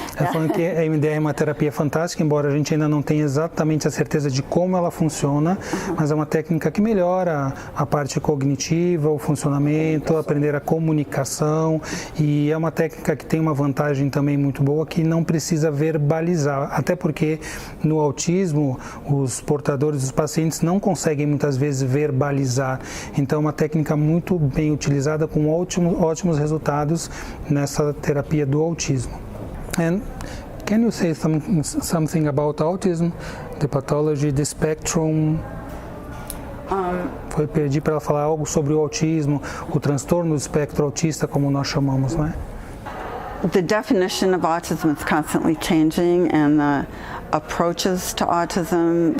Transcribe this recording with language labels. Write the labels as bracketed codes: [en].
[pt] Ela falando que a EMDR é uma terapia fantástica, embora a gente ainda não tenha exatamente a certeza de como ela funciona, mas é uma técnica que melhora a parte cognitiva, o funcionamento, aprender a comunicação, e é uma técnica que tem uma vantagem também muito boa, que não precisa verbalizar, até porque no autismo os portadores, os pacientes não conseguem muitas vezes verbalizar, então é uma técnica muito bem utilizada, com ótimos resultados nessa terapia do autismo. [en] And can you say something about autism, the pathology, the spectrum? [pt] Foi pedir para ela falar algo sobre o autismo, o transtorno do espectro autista, como nós chamamos, né? [en] The definition of autism is constantly changing, and the approaches to autism.